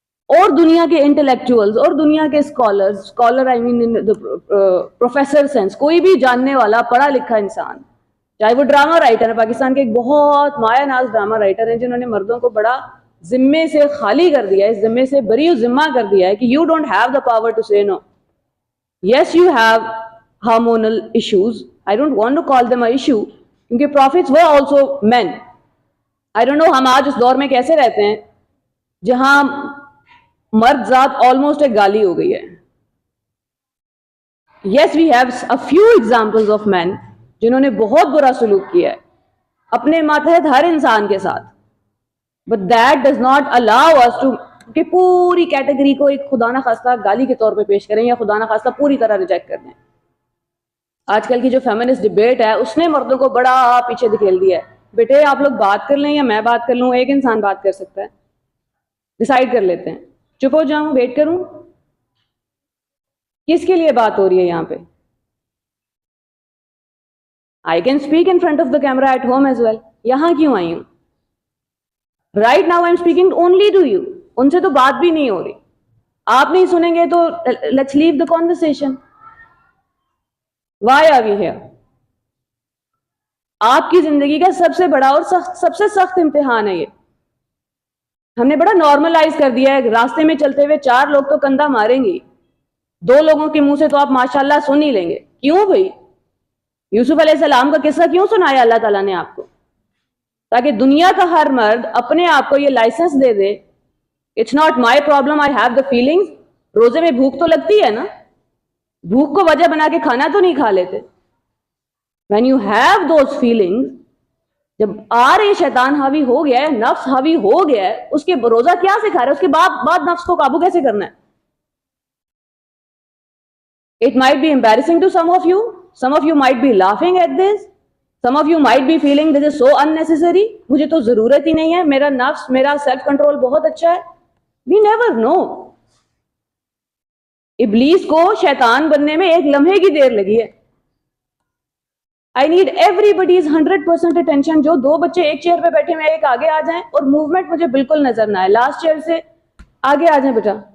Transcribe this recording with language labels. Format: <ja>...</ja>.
<ur>اور دنیا کے انٹلیکچوئلز اور دنیا کے اسکالر آئی مین پروفیسر سینس، کوئی بھی جاننے والا پڑھا لکھا انسان، چاہے وہ ڈرامہ رائٹر ہے، پاکستان کے ایک بہت مایہ ناز ڈرامہ رائٹر ہیں جنہوں نے مردوں کو بڑا ذمے سے خالی کر دیا ہے، اس ذمے سے بری ذمہ کر دیا ہے کہ</ur> <en>You don't have the power to say no, yes you have hormonal issues. I don't want to call them an issue</en> <ur>کیونکہ</ur> <en>prophets were also men. I don't know</en> <ur>ہم آج اس دور میں کیسے رہتے ہیں جہاں مرد ذات</ur> <en>almost</en> <ur>ایک گالی ہو گئی ہے.</ur> <en>Yes, we have a few examples of men</en> <ur>جنہوں نے بہت برا سلوک کیا ہے اپنے ماتحت ہر انسان کے ساتھ,</ur> <en>but that does not allow us to</en> <ur>کہ پوری کیٹیگری کو ایک خدا نہ خواستہ گالی کے طور پہ پیش کریں یا خدا نہ خواستہ پوری طرح ریجیکٹ کر دیں. آج کل کی جو فیمنسٹ ڈبیٹ ہے اس نے مردوں کو بڑا پیچھے دھکیل دیا ہے. بیٹے آپ لوگ بات کر لیں یا میں بات کر لوں, ایک انسان بات کر سکتا ہے, ڈیسائیڈ کر لیتے ہیں. چپ ہو جاؤں, ویٹ کروں, کس کے لیے بات ہو رہی ہے یہاں پہ؟</ur> <en>I can speak in front of the camera at home as well.</en> <ur>یہاں کیوں آئی ہوں؟</ur> <en>Right now I'm speaking only to you.</en> <ur>ان سے تو بات بھی نہیں ہو رہی. آپ نہیں سنیں گے تو</ur> <en>let's leave the conversation. Why are we here?</en> <ur>آپ کی زندگی کا سب سے بڑا اور سب سے سخت امتحان ہے یہ. ہم نے بڑا نارملائز کر دیا ہے. راستے میں چلتے ہوئے 4 لوگ تو کندھا ماریں گے, 2 لوگوں کے منہ سے تو آپ ماشاءاللہ سن ہی لیں گے. کیوں بھائی؟ یوسف علیہ السلام کا قصہ کیوں سنایا اللہ تعالیٰ نے آپ کو؟ تاکہ دنیا کا ہر مرد اپنے آپ کو یہ licence they they,</ur> <en>It's not my problem, I have the feelings.</en> <ur>روزے میں بھوک تو لگتی ہے نا, بھوک کو وجہ بنا کے کھانا تو نہیں کھا لیتے.</ur> <en>when you have those feelings,</en> <ur>جب آ رہے شیطان حاوی ہو گیا ہے, نفس حاوی ہو گیا ہے, اس کے روزہ کیا سکھا رہا ہے, اس کے بعد نفس کو قابو کیسے کرنا ہے؟</ur> <en>It might be embarrassing to some of you. Some of you might be laughing at this. Some of you might be feeling this is so unnecessary.</en> <ur>مجھے تو ضرورت ہی نہیں ہے, میرا نفس, میرا سیلف کنٹرول بہت اچھا ہے.</ur> <en>We never know.</en> <ur>ابلیس کو شیطان بننے میں ایک لمحے کی دیر لگی ہے.</ur> <en>I need everybody's 100% attention.</en> <ur>جو 2 بچے ایک چیئر پہ بیٹھے ہوئے ایک آگے آ جائیں اور موومنٹ مجھے بالکل نظر نہ آئے. لاسٹ چیئر سے آگے آ جائیں بیٹا.</ur>